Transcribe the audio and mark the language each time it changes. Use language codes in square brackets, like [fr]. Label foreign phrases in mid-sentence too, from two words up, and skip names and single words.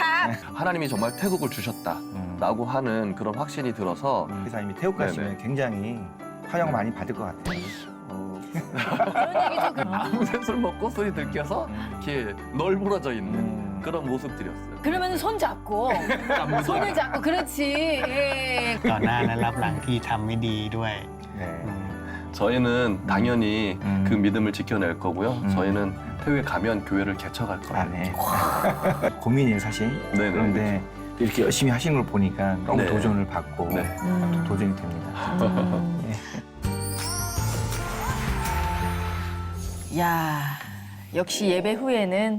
[ko] 하나님이 정말 태국을 주셨다라고 하는 그런 확신이 들어서 회사님이 태국 가시면 네네. 굉장히 환영 많이 받을 것 같아요. 그런 얘기죠. 밤새 술 먹고 술이 들켜서 이렇게 널브러져 있는 그런 모습들이었어요. 그러면 손 잡고, 손을 잡고, 그렇지. 예. [th] ต่อหน้าและรับหลังที่ทำไม่ดีด้วย [ko] 네. 저희는 당연히 그 믿음을 지켜낼 거고요. 음. 저희는 태국에 가면 교회를 개척할 거예요. 아, 네. 고민이에요, 사실. 네네, 그런데 또 이렇게 열심히 하시는 걸 보니까 너무 네. 도전을 받고 네. 또 도전이 됩니다. 야, 역시 예배 후에는